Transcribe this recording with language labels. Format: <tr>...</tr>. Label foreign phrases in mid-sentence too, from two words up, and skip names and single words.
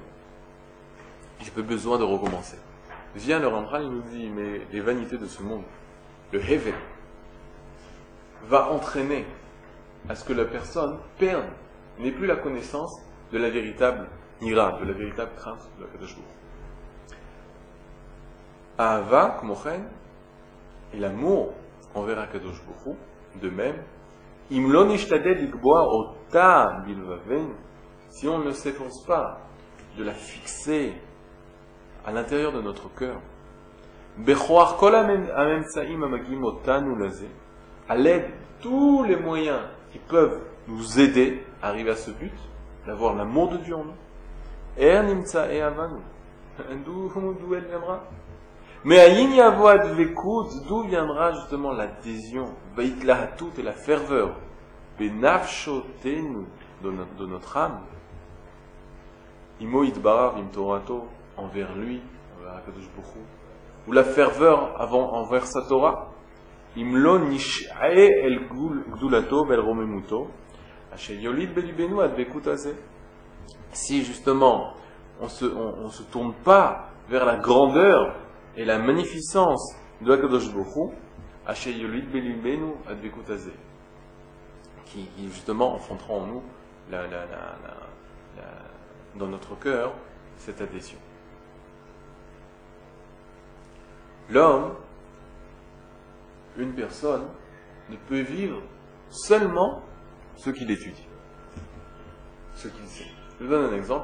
<fr>J'ai pas besoin de recommencer. Vient le Rambam, il nous dit, mais les vanités de ce monde, le Hevel, va entraîner à ce que la personne perde, n'ait plus la connaissance de la véritable ira, de la véritable crainte de la</fr> <he>קדוש ברוך הוא. אהבה, כמו כן,</he> <fr>et l'amour envers</fr> <he>הקדוש ברוך הוא,</he> <fr>de même,</fr> <he>אם לא נשתדל לקבוע אותה בלבבנו,</he> <fr>si on ne s'efforce pas de la fixer à l'intérieur de notre cœur,</fr> <he>בעזרת כל האמצעים המגיעים אותנו לזה,</he> <fr>à l'aide de tous les moyens qui peuvent nous aider à arriver à ce but, d'avoir l'amour de Dieu en nous. D'où elle viendra? Mais</fr> <he>מאין יבוא הדבקות,</he> <fr>d'où viendra justement l'adhésion, vaitlahatut et la ferveur, benavshotenu de notre âme,</fr> <he>עמו יתברך ועם תורתו,</he> <fr>envers lui, envers</fr> <he>הקדוש ברוך הוא,</he> <fr>ou la ferveur envers sa Torah,</fr> <he>אם לא נשעה אל גדולתו ואל רוממותו, אשר יוליד בלבבנו הדבקות הזה.</he> <fr>Si justement on se tourne pas vers la grandeur et la magnificence de</fr> <he>הקדוש ברוך הוא, אשר יוליד בלבבנו הדבקות הזה,</he> <fr>qui justement enfanteront en nous dans notre cœur cette adhésion. L'homme, une personne, ne peut vivre seulement ce qu'il étudie, ce qu'il sait. Je vous donne un exemple.</fr>